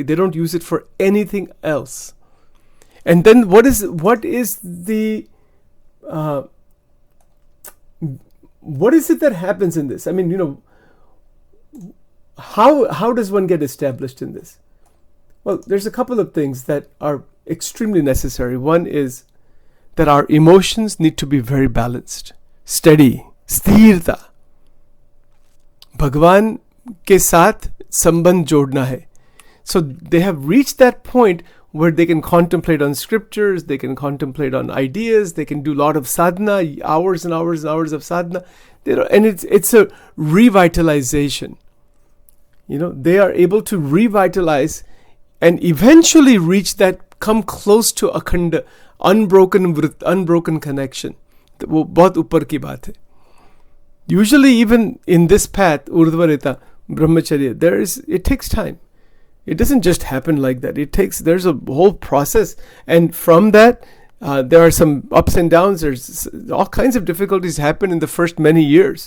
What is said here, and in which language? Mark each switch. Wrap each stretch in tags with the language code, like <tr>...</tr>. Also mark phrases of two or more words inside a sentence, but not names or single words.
<en>They don't use it for anything else. And then what is the what is it that happens in this? I mean, how does one get established in this? Well, there's a couple of things that are extremely necessary. One is that our emotions need to be very balanced, steady, sthirta.</en> <hi>भगवान के साथ सम्बन्ध जोड़ना है.</hi> <en>So they have reached that point where they can contemplate on scriptures, they can contemplate on ideas, they can do a lot of sadhana, hours and hours and hours of sadhana. And it's a revitalization. They are able to revitalize and eventually reach that, come close to akhanda, unbroken connection.</en> <hi>वो बहुत ऊपर की बात है.</hi> <en>Usually even in this path, Urdhvareta, Brahmacharya, it takes time. It doesn't just happen like that. There's a whole process. And from that, there are some ups and downs. There's all kinds of difficulties happen in the first many years.</en>